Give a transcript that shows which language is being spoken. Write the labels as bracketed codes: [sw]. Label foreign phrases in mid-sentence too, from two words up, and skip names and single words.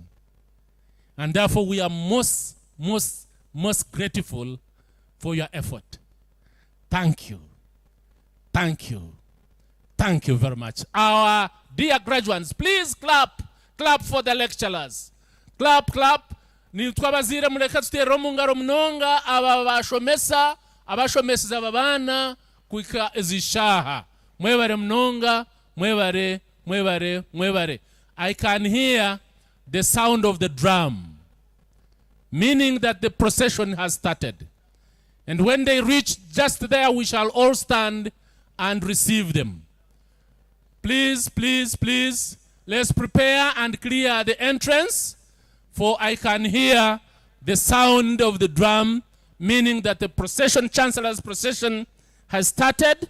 [en] And therefore we are most grateful for your effort. Thank you. Thank you. Thank you very much. Our dear graduates, please clap. Clap for the lecturers. Clap, clap. [nyn] Ni twabazire mureka tutera omungaro munonga aba bashomesa abashomesa babana kwika ezishaha. Mwebare munonga, mwebare, mwebare, mwebare. [en] I can hear the sound of the drum, meaning that the procession has started. And when they reach just there, we shall all stand and receive them. Please, please, please, let's prepare and clear the entrance, for I can hear the sound of the drum, meaning that the procession, Chancellor's procession, has started.